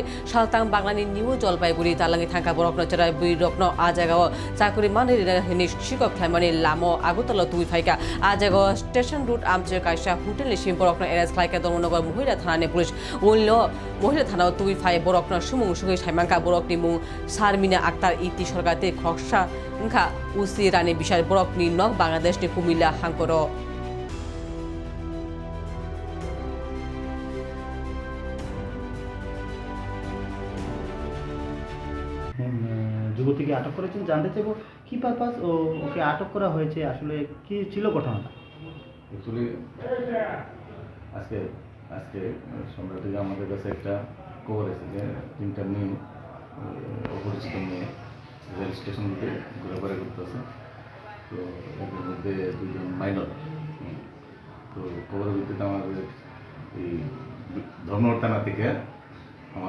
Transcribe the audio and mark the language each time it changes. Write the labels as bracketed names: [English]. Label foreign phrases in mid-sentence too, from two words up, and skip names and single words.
[Kok Borok] saltang Banglani New Jalpaiguri talangi thangka borok no chera buirok no ajagao chakuri mani ni shikok thaimani lamo agutala tui phaika ajagao station route amche kaisa hotel ni simporok no eres khlaika Domnogor Mohila Thana ni pulis Ullo Mohila Thana tui phai borok no sumung sugi saimangka borok ni mung Sarmina Akhtar iti sorgate khoksa ngka usi rani bishar borok ni nok Bangladesh ni kumila hangkoro [Bangla] যুবতীকে আটক করেছেন জানতে চাইবো কি পারপাস ও ওকে আটক করা হয়েছে আসলে কি ছিল ঘটনাটা অ্যাকচুয়ালি আজকে আজকে সন্ধ্যা থেকে আমাদের কাছে একটা খবর এসেছে যে তিনটা মেয়ে অপরিচিত মেয়ে রেল স্টেশন থেকে ঘোরাফেরা করতেছে তো এদের মধ্যে দুজন মাইনর তো খবরের ভিত্তিতে আমাদের এই ধর্মর থানা থেকে আমার